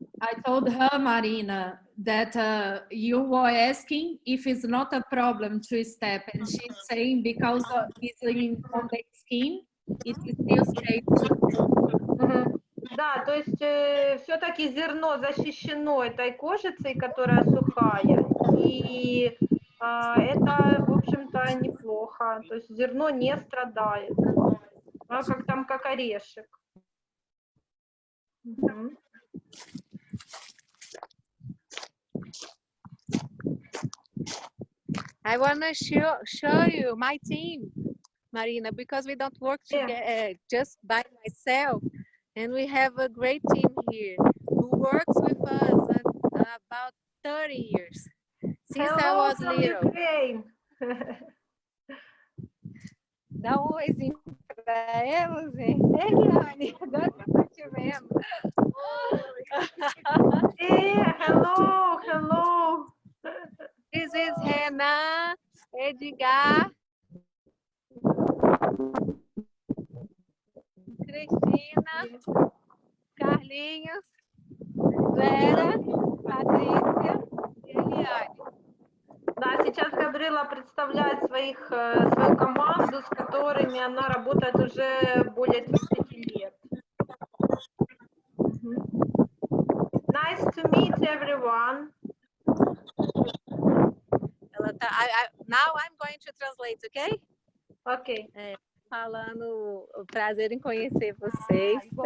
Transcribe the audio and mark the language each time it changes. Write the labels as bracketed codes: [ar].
[en] I told her, Marina, that you were asking if it's not a problem to step, and she's saying because it's on the skin, it still stays. [ru] Да, то есть все-таки зерно защищено этой кожицей, которая сухая, и это, в общем-то, неплохо. То есть зерно не страдает, как там, как орешек. [en] I want to show you my team, Marina, because we don't work together just by myself, and we have a great team here who works with us about 30 years since I was little. Ukraine. [pt] Dá um oizinho para elas, gente. Eliane, agora que eu tô te vendo. [en] Yeah, hello, hello. This is Renan, Edgar, Cristina, Carlinhos, Vera, Patrícia [ru] и [en] Eliane. [ru] Да, сейчас Габриэла представляет свою команду, с которыми она работает уже более 30 лет. [en] Nice to meet everyone. Now I'm going to translate, okay? Ok. [pt] Falando, o prazer em conhecer vocês.